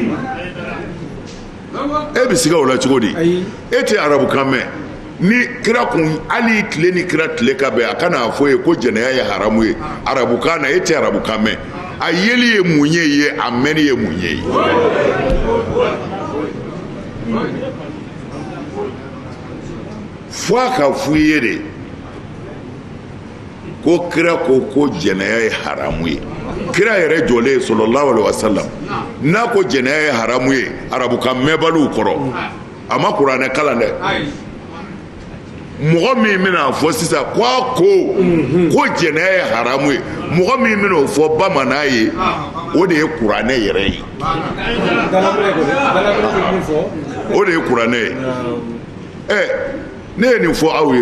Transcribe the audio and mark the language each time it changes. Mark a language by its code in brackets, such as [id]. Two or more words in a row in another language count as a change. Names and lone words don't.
[bm] e bɛ siga o la cogo di e tɛ arabukan mɛn ni kira kun hali tile ni kira tile ka bɛn a kana fɔ ye ko jɛnɛya ye haramu ye arabukan na e tɛ arabukan mɛn a yeli ye mun ye a mɛnni ye mun ye fo a ka f'i ye de ko kira ko jɛnɛya ye haramu ye kira yɛrɛ jɔlen [ar] صلى الله عليه وسلم [bm] n'a ko jɛnɛya ye haramu ye arabukan mɛnbaliw kɔrɔ a ma kuranɛ kalan dɛ mɔgɔ min bɛna fɔ sisan ko jɛnɛya ye haramu ye mɔgɔ min bɛna o fɔ bamanan ye o de ye kuranɛ yɛrɛ ye o de ye kuranɛ ye ne ye nin fɔ aw ye